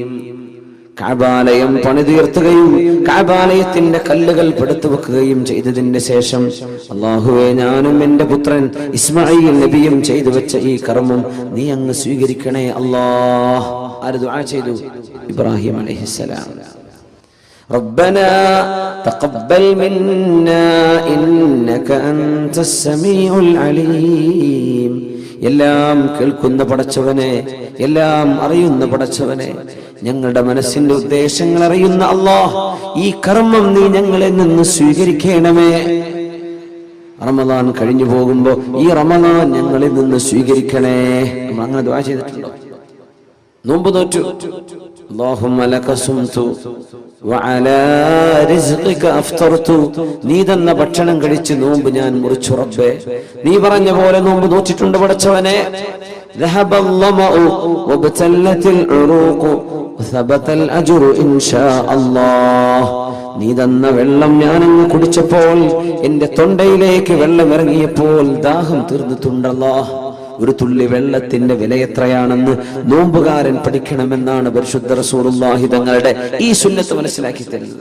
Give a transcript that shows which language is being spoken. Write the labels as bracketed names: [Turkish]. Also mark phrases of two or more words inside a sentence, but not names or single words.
[Malayalam] കഅബാലയം പണിതീർത്തുകയും കഅബാലയത്തിന്റെ കല്ലുകൾ പെടുത്തു വെക്കുകയും ചെയ്തതിന്റെ ശേഷം, അല്ലാഹുവേ, ഞാനും എന്റെ പുത്രൻ ഇസ്മാഈൽ നബിയും ചെയ്തു വെച്ച ഈ കർമ്മം നീ അങ്ങ് സ്വീകരിക്കണേ അല്ലാഹ്. ആര് ദുആ ചെയ്തു? ഇബ്രാഹിം അലൈഹിസ്സലാം. [Arabic] ربنا تقبل منا إنك أنت السميع العليم. [Malayalam] എല്ലാം കേൾക്കുന്ന പടച്ചവനെ, എല്ലാം അറിയുന്ന പടച്ചവനെ, ഞങ്ങളുടെ മനസ്സിന്റെ ഉദ്ദേശങ്ങൾ അറിയുന്ന അല്ലാഹ്, ഈ കർമ്മം നീ ഞങ്ങളിൽ നിന്ന് സ്വീകരിക്കണമേ. റമദാൻ കഴിഞ്ഞു പോകുമ്പോ ഈ റമദാൻ ഞങ്ങളിൽ നിന്ന് സ്വീകരിക്കണേ. നമ്മൾ അങ്ങനെ ദുആ ചെയ്തിട്ടുണ്ടോ? നോമ്പ് നോറ്റു, [Arabic] اللهم لك صمت وعلى رزقك افطرت. [Malayalam] നീ തന്ന ഭക്ഷണം കഴിച്ച് നോമ്പ് ഞാൻ മുറിച്ചു റബ്ബേ. നീ പറഞ്ഞ പോലെ നോമ്പ് നോറ്റിട്ടുണ്ട് പടച്ചവനെ. [Arabic] ذهب الظمأ وابتلت العروق وثبت الأجر إن شاء الله. [Malayalam] നീ തന്ന വെള്ളം ഞാനങ്ങ് കുടിച്ചപ്പോൾ, എന്റെ തൊണ്ടയിലേക്ക് വെള്ളം ഇറങ്ങിയപ്പോൾ ദാഹം തീർന്നിട്ടുണ്ടല്ലോ. ഒരു തുള്ളി വെള്ളത്തിന്റെ വില എത്രയാണെന്ന് നോമ്പുകാരൻ പഠിക്കണമെന്നാണ് പരിശുദ്ധ റസൂലുള്ളാഹി തങ്ങളുടെ ഈ സുന്നത്ത് മനസ്സിലാക്കി തരുന്നത്.